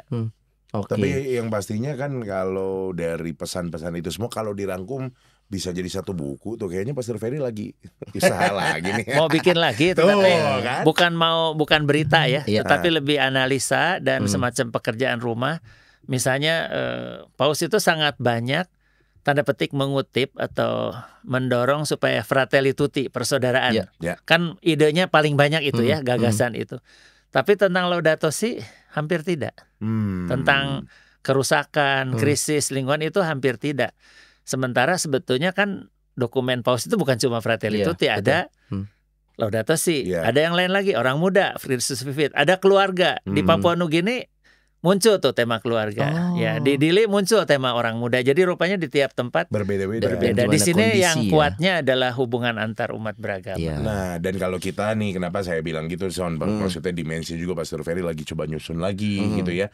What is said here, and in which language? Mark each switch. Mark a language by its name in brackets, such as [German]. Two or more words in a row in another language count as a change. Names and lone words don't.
[Indonesian] Tapi yang pastinya kan kalau dari pesan-pesan itu semua kalau dirangkum bisa jadi satu buku tuh, kayaknya Pastor Ferry lagi usaha lagi nih. Mau bikin lagi Tuh, tetapi kan? bukan berita ya, Iya. tetapi lebih analisa dan semacam pekerjaan rumah. Misalnya Paus itu sangat banyak tanda petik mengutip atau mendorong supaya fratelli tutti, persaudaraan. Ya. Kan idenya paling banyak itu ya, gagasan itu. Tapi tentang Laudato Si hampir tidak. Tentang kerusakan, krisis lingkungan itu hampir tidak. Sementara sebetulnya kan dokumen Paus itu bukan cuma fratelli tutti, ada Laudato Si, ada yang lain lagi, orang muda, Fridus Vivit, ada keluarga. Di Papua Nugini muncul tuh tema keluarga. Ya, di Dili muncul tema orang muda. Jadi rupanya di tiap tempat berbeda-beda. Di sini kondisi, yang ya. kuatnya adalah hubungan antar umat beragama. Iya. Nah, dan kalau kita nih, kenapa saya bilang gitu, Son? Maksudnya dimensi juga Pastor Ferry lagi coba nyusun lagi gitu ya.